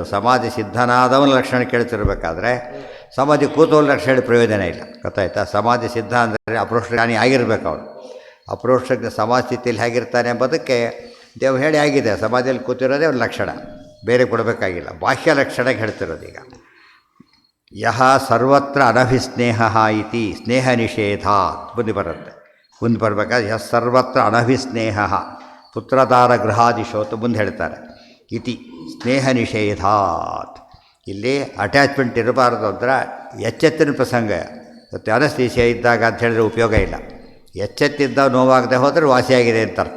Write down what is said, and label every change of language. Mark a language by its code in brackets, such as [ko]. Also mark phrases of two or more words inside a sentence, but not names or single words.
[kn] ಸಮಾಧಿ ಸಿದ್ಧನಾದವನ ಲಕ್ಷಣ ಕೇಳ್ತಿರ್ಬೇಕಾದ್ರೆ ಸಮಾಧಿ ಕೂತೋಲ್ ಲಕ್ಷಣ ಹೇಳಿ ಪ್ರಯೋಜನ ಇಲ್ಲ. ಗೊತ್ತಾಯ್ತಾ. ಸಮಾಧಿ ಸಿದ್ಧ ಅಂದರೆ ಅಪರೋಕ್ಷ ಜ್ಞಾನಿ ಆಗಿರ್ಬೇಕು ಅವನು. ಅಪರೋಕ್ಷ ಸಮಾಜ ಸ್ಥಿತಿಯಲ್ಲಿ ಹೇಗಿರ್ತಾನೆ ಎಂಬುದಕ್ಕೆ ದೇವ್ರು ಹೇಳಿ ಆಗಿದೆ. ಸಮಾಧಿಯಲ್ಲಿ ಕೂತಿರೋದೇ ಒಂದು ಲಕ್ಷಣ, ಬೇರೆ ಕೊಡಬೇಕಾಗಿಲ್ಲ. ಬಾಹ್ಯ ಲಕ್ಷಣಕ್ಕೆ ಹೇಳ್ತಿರೋದು. ಈಗ [sa] ಯಹ ಸರ್ವತ್ರ ಅನಭಿಸ್ನೇಹ ಇತಿ ಸ್ನೇಹ ನಿಷೇಧಾತ್ [kn] ಮುಂದೆ ಬರುತ್ತೆ. ಮುಂದೆ ಬರಬೇಕಾದ್ರೆ [sa] ಯಹ ಸರ್ವತ್ರ ಅನಭಿಸ್ನೇಹ ಪುತ್ರದಾರ ಗೃಹಾದಿಶೋತು [kn] ಮುಂದೆ ಹೇಳ್ತಾರೆ. [sa] ಇತಿ ಸ್ನೇಹ ನಿಷೇಧಾತ್. [kn] ಇಲ್ಲಿ ಅಟ್ಯಾಚ್ಮೆಂಟ್ ಇರಬಾರ್ದು ಅಂದ್ರೆ ಎಚ್ಚೆತ್ತಿನ ಪ್ರಸಂಗ. ಮತ್ತು ಅನಸ್ತೀಸಿಯ ಇದ್ದಾಗ ಅಂತ ಹೇಳಿದ್ರೆ ಉಪಯೋಗ ಇಲ್ಲ. ಎಚ್ಚೆತ್ತಿದ್ದ ನೋವಾಗದೆ ಹೋದರೆ ವಾಸಿಯಾಗಿದೆ ಅಂತ ಅರ್ಥ.